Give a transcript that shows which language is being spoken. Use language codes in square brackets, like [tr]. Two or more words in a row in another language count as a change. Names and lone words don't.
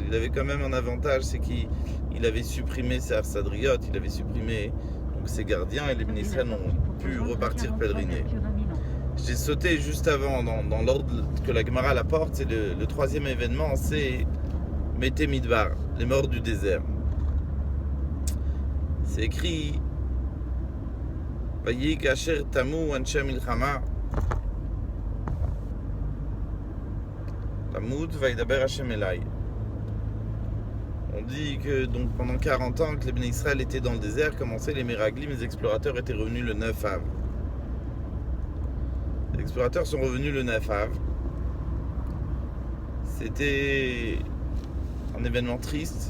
[fr] Il avait quand même un avantage, c'est qu'il avait supprimé ses Arsadriot, il avait supprimé donc ses gardiens et les Bnei Israël ont pu repartir pèleriner. J'ai sauté juste avant, dans l'ordre que la Gemara la porte, c'est le troisième événement, c'est [he] מתי מדבר, [fr] les morts du désert. [he] C'est écrit ויהי כאשר תמו אנשי מלחמה תמות וידבר השם אלי. [fr] On dit que donc pendant 40 ans que les Bnei Israël étaient dans le désert, commençaient les Meraglim, les explorateurs étaient revenus le 9 av. Les explorateurs sont revenus le 9 av. C'était un événement triste.